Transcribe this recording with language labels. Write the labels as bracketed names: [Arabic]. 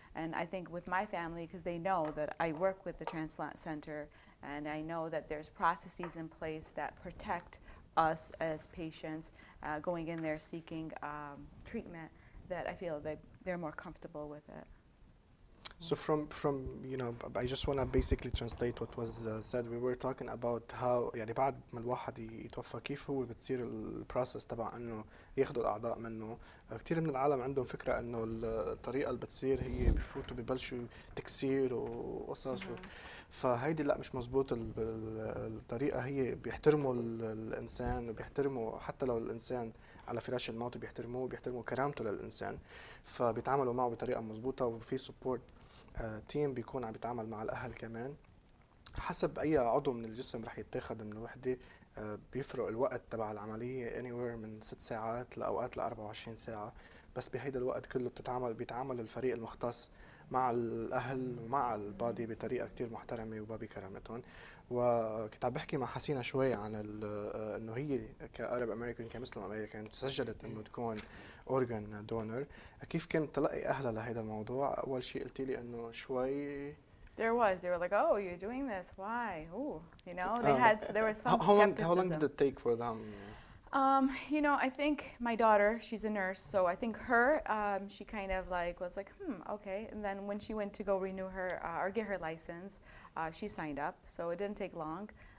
[English] And I think with my family, because they know that I work with the transplant center, and I know that there's processes in place that protect us as patients going in there seeking treatment, that I feel that they're more comfortable with it. So from you know, I just want to basically translate what was said. We were talking about how [Arabic] يعني بعد ما الواحد يتوفى كيف هو بتصير البروسس تبع انه ياخذوا الاعضاء منه. كثير من العالم عندهم فكره انه الطريقه اللي بتصير هي بفوتوا ببلشوا تكسير وقصص فهيدي لا مش مزبوط. الطريقه هي بيحترموا الانسان وبيحترموا حتى لو الانسان على فراش الموت بيحترموه كرامته للانسان، فبيتعاملوا معه بطريقه مزبوطه وفي سبورت تيم بيكون عم بيتعامل مع الاهل كمان. حسب اي عضو من الجسم رح يتاخذ من الوحده بيفرق الوقت تبع العمليه anywhere من 6 ساعات لاوقات ل 24 ساعه، بس بهيدا الوقت كله بيتعامل الفريق المختص مع الاهل ومع البادي بطريقه كتير محترمه وبابي كرامتهم. وكنت عم بحكي مع حسينة شوي عن انه هي كعرب امريكان كمسلم امريكان تسجلت انه تكون اورجان دونر. كيف كان تلقي اهلها لهذا الموضوع؟ اول شيء قلتي لي انه شوي [English] They were like, oh, you're doing this, why? Ooh, you know, there was some skepticism. How long did it take for them? You know, I think my daughter, she's a nurse, so I think her, she kind of like was like, okay. And then when she went to go renew her or get her license, she signed up, so it didn't take long.